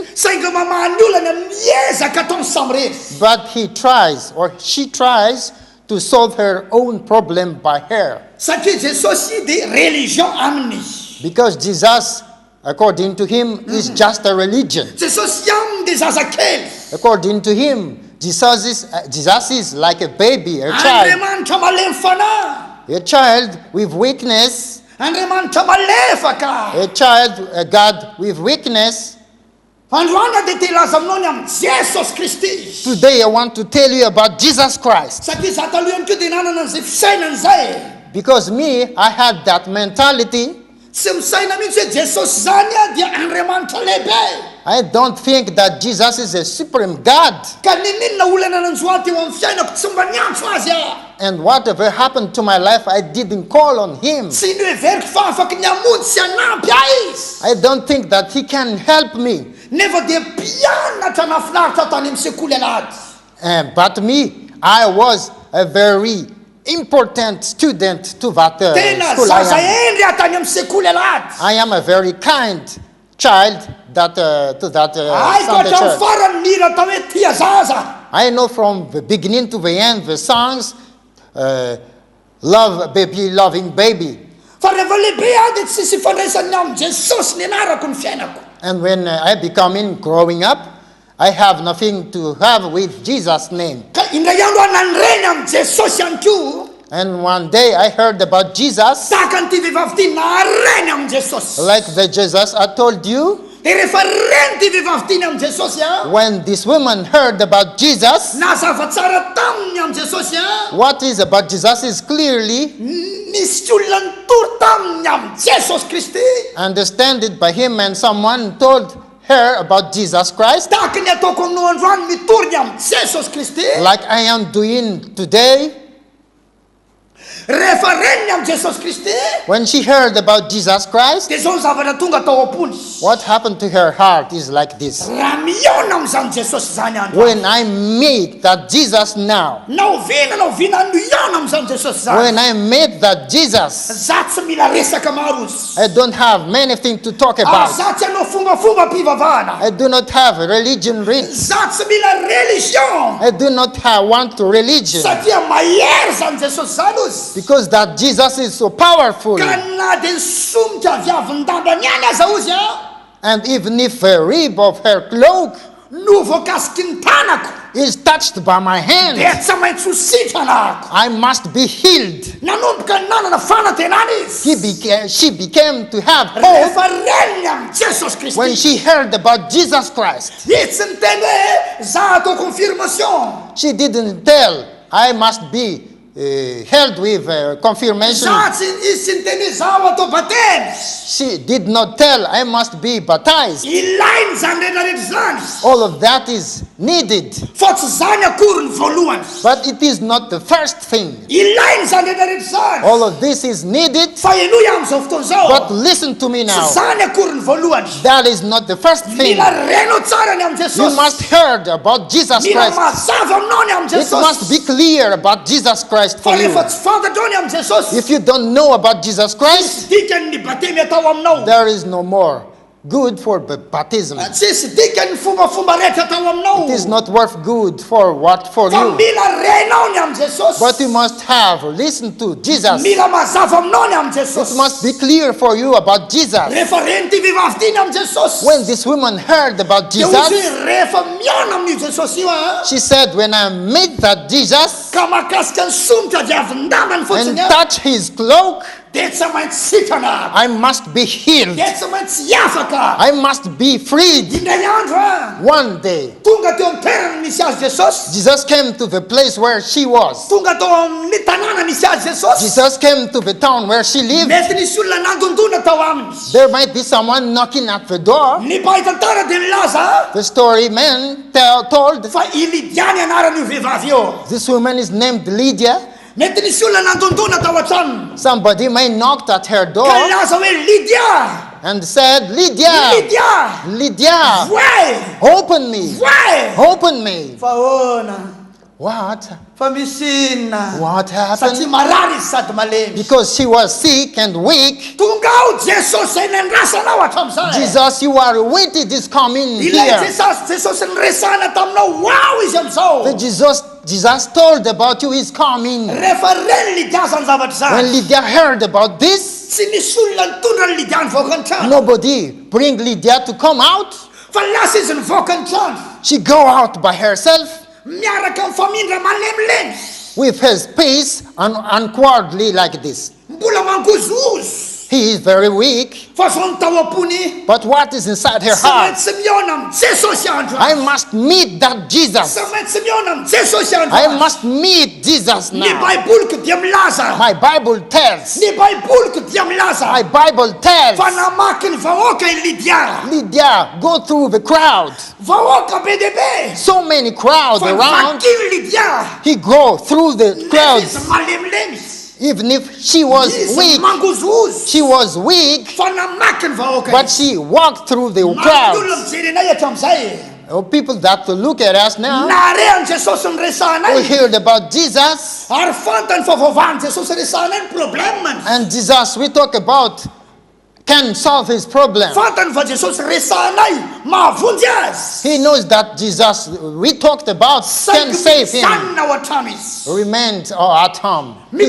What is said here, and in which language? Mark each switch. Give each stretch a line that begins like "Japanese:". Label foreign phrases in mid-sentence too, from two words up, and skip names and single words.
Malagasy: Sainga mamaha ny olana miezaka ataony samy rery.
English: but he tries or she tries to solve her own problem by her.
Malagasy: Satria Jesosy dia religion aminy.
English: Because Jesus, according to him, is just a religion.
Malagasy: Jesosy aminy dia zazakely.
English: According to him, Jesus is like a baby, a child.
Malagasy: Andriamanitra malemy fanahy.
English: A child with weakness,
Malagasy: Andriamanitra malefaka.
English: a child, a God with weakness.
Malagasy: Androana dia te hilaza aminao ny amin'ny Jesosy Kristy.
English: Today I want to tell you about Jesus Christ.
Malagasy: Satria za taloha ihany koa dia nanana an'izay fisainana izay.
English: Because me, I had that mentality.
Malagasy: Tsy misaina mihitsy hoe Jesosy zany dia Andriamanitra lehibe.
English: I don't think that Jesus is a supreme God.
Malagasy: Ka ninona olana nanjoaty eo amin'ny fiainako tsy mba niantso azy aho.
English: And whatever happened to my life, I didn't call on him.
Malagasy: Tsy ny hoe veriko fa afaky niamonjy sy hanampy ahy izy.
English: I don't think that he can help me.
Malagasy: Nefa dia mpianatra nafinaritra tany amin'ny sekoly alahady.
English: But me, I was a very important student to that
Malagasy: Tena
English: school.
Malagasy: zaza endry atany amin'ny sekoly alahady.
English: I am a very kind child to that Ay Sunday
Malagasy: koatra
English: church.
Malagasy: farany mira atao hoe tia zaza.
English: I know from the beginning to the end the songs, love baby, loving baby.
Malagasy: Fa rehefa lehibe aho dia tsy sisy ifandraisany amin'ny Jesosy ny anarako ny fiainako.
English: And when I becoming growing up, I have nothing to have with Jesus' name.
Malagasy: Ka indray andro aho nanireny amin'ny Jesosy ihany koa.
English: And one day I heard about Jesus,
Malagasy: Tahaka an'ity vehivavy ity nareny amin'ny Jesosy.
English: like the Jesus I told you.
Malagasy: Dia rehefa reny ity vehivavy ity ny amin'ny Jesosy a,
English: When this woman heard about Jesus,
Malagasy: nazava tsara taminy amin'ny Jesosy a,
English: what is about Jesus is clearly
Malagasy: nisy olona nitory taminy amin'ny Jesosy Kristy.
English: understood it by him, and someone told her about Jesus Christ,
Malagasy: Tahaka ny ataoko amin'ny androany mitory ny amin'ny Jesosy Kristy.
English: like I am doing today.
Malagasy: Rehefa reny ny amin'ny Jesosy Kristy,
English: When she heard about Jesus Christ,
Malagasy: dia zao ny zavatra tonga tao am-pony.
English: what happened to her heart is like this.
Malagasy: Raha mihaona amin'izany Jesosy zany andro.
English: When I meet that Jesus now,
Malagasy: Na oviana no ihaona amin'izany Jesosy zany.
English: when I meet that Jesus,
Malagasy: Za tsy mila resaka maro izy.
English: I don't have many things to talk Ah, about.
Malagasy: za tsy hanao fombafomba mpivavahana.
English: I do not have a religion rich.
Malagasy: Za tsy mila religion.
English: I do not want religion.
Malagasy: Satria mahery zany Jesosy zany ozy.
English: Because that Jesus is so powerful.
Malagasy: Ka na dia nisomika viavin-dambany ihany aza ozy a,
English: And even if the rib of her cloak
Malagasy: no voakasiky ny tanako,
English: is touched by my hand,
Malagasy: dia tsy maintsy ho sitrana ako.
English: I must be healed.
Malagasy: Nanomboka nanana fanantenana izy.
English: She became to have hope
Malagasy: Rehefa reny amin'ny Jesosy
English: when
Malagasy: Kristy.
English: she heard about Jesus Christ.
Malagasy: Itsy ny teny hoe za atao confirmation.
English: She didn't tell, I must be held with confirmation.
Malagasy: Za tsy izy ny teny hoe za ho atao batemy.
English: She did not tell, I must be baptized.
Malagasy: Ilainy zany rehetrarehetra zany.
English: All of that is needed,
Malagasy: Fa tsy zany akory ny voalohany.
English: but it is not the first thing.
Malagasy: Ilainy zany rehetrarehetra zany.
English: All of this is needed,
Malagasy: Fa enoy amin'izao fotoana
English: but
Malagasy: zao.
English: listen to me
Malagasy: Tsy
English: now.
Malagasy: zany akory ny voalohany.
English: That is not the first thing.
Malagasy: Mila reno tsara ny amin'ny
English: You
Malagasy: Jesosy.
English: must heard about Jesus
Malagasy: Mila
English: Christ.
Malagasy: mazava aminao ny amin'ny
English: It must
Malagasy: Jesosy.
English: be clear about Jesus Christ
Malagasy: Fa
English: for you.
Malagasy: rehefa tsy fantatrao ny amin'ny Jesosy,
English: If you don't know about Jesus Christ,
Malagasy: dikany ny batemy atao aminao.
English: there is no more good for baptism.
Malagasy: Tsisy dikany ny fombafomba rehetra atao aminao.
English: It is not worth good for
Malagasy: Fa
English: you.
Malagasy: mila renao ny amin'ny Jesosy.
English: But you must have listen to Jesus.
Malagasy: Mila mazava aminao ny amin'ny
English: It
Malagasy: Jesosy.
English: must be clear for you about Jesus.
Malagasy: Rehefa reny ty vehivavy ty ny amin'ny Jesosy,
English: When this woman heard about
Malagasy: dia ozy
English: Jesus,
Malagasy: hoe rehefa mihaona amin'io Jesosy io a,
English: she said, when I meet that Jesus
Malagasy: ka mahakasika ny somotra diavin-dambany
English: and
Malagasy: fotsiny a,
English: touch his cloak,
Malagasy: dia tsy maintsy sitrana.
English: I must be healed.
Malagasy: Dia tsy maintsy hiafaka.
English: I must be freed.
Malagasy: Indray andro a,
English: One day,
Malagasy: tonga teo amin'ny toerana misy azy Jesosy.
English: Jesus came to the place where she was.
Malagasy: Tonga tao amin'ny tanàna misy azy Jesosy.
English: Jesus came to the town where she lived.
Malagasy: Mety nisy olona nandondona tao aminy.
English: There might be someone knocking at the door.
Malagasy: Ny mpaitantara dia milaza
English: The story man told,
Malagasy: fa i Lydia ny anaran'io vehivavy io.
English: this woman is named Lydia.
Malagasy: Mety nisy olona nandondona tao an-tranony.
English: Somebody may knocked at her door
Malagasy: Ka milaza hoe Lydia,
English: and said, Lydia,
Malagasy: Lydia,
English: Lydia,
Malagasy: voe,
English: open me,
Malagasy: voe.
English: open me.
Malagasy: Fa hoana,
English: What?
Malagasy: fa misy inona.
English: What
Malagasy: Satria
English: happened?
Malagasy: marary izy sady malemy.
English: Because she was sick and weak.
Malagasy: Tonga ao Jesosy izay nandrasanao hatramin'izay.
English: Jesus, you are waiting is coming
Malagasy: Ilay
English: here.
Malagasy: Jesosy niresahana taminao, wow izy
English: The
Malagasy: amin'izao.
English: Jesus told about you is coming.
Malagasy: Rehefa reny Lydia zany zavatra
English: When
Malagasy: zany,
English: Lydia heard about this,
Malagasy: tsy nisy olona nitondra ny Lydia nivoaka ny trano.
English: nobody bring Lydia to come out.
Malagasy: Fa lasa izy nivoaka ny trano.
English: She go out by herself
Malagasy: Miaraka amin'ny famindra malemilemy.
English: with his pace and unquarterly like this.
Malagasy: Mbola mangozozo.
English: He is very weak,
Malagasy: Fa zao ny tao am-pony.
English: but what is inside her
Malagasy: Tsy
English: heart?
Malagasy: maintsy mihaona amin'ny Jesosy andro.
English: I must meet that Jesus.
Malagasy: Tsy maintsy mihaona amin'ny Jesosy andro.
English: I must meet Jesus
Malagasy: Ny
English: now.
Malagasy: baiboliko dia milaza.
English: My Bible tells.
Malagasy: Ny baiboliko dia milaza.
English: My Bible tells.
Malagasy: Fa namaky ny vahoaka i Lydia.
English: Lydia, go through the crowd.
Malagasy: Vahoaka be dia be.
English: So many crowds
Malagasy: Fa
English: around.
Malagasy: vaky Lydia.
English: He go through the
Malagasy: Izy
English: crowds.
Malagasy: malemilemy.
English: Even if she was
Malagasy: Izy
English: weak,
Malagasy: mangozozo.
English: she was weak,
Malagasy: Fa namaky ny vahoaka
English: but
Malagasy: izy.
English: she walked through the
Malagasy: Maro ny olona
English: crowds.
Malagasy: mijery anay hatramin'izay.
English: People that look at us now,
Malagasy: Narehan Jesosy ny
English: we
Malagasy: resanay.
English: heard about Jesus.
Malagasy: Ary fantany fa vaovany Jesosy resanay ny problemany.
English: And Jesus, we talk about, can solve his problem.
Malagasy: Fantany fa Jesosy resanay mahavonjy azy.
English: He knows that Jesus, we talked about, can save him.
Malagasy: Mijanona ao an-trano izy.
English: Remained at home. He